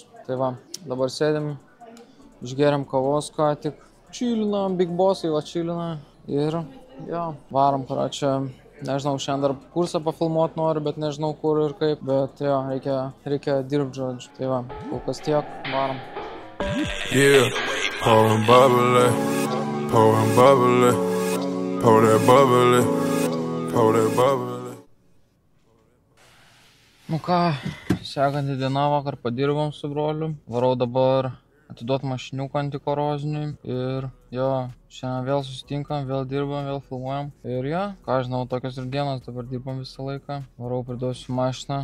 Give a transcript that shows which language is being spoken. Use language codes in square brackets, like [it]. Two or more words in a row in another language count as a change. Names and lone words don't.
[lt] Tai va, dabar sėdim, išgeriam kavos ką tik, čilinam, Big Bossai va čilina ir jo, varom, čia, nežinau, šiandien dar kursą pafilmuot noriu, bet nežinau kur ir kaip, bet jo, reikia dirbti, žodžiu. Tai va, kol kas tiek, varom. [en] Yeah, pouring bubbly, pouring bubbly, pour that bubbly, pour that bubbly. [lt] Ką, sekantį dieną vakar padirbom su broliu, varau dabar atiduot mašiniuką antikoroziniui ir jo, šiandien vėl susitinkam, vėl dirbam, vėl filmuojam ir jo, ką žinau, tokios ir dienos, dabar dirbam visą laiką, varau priduosiu mašiną.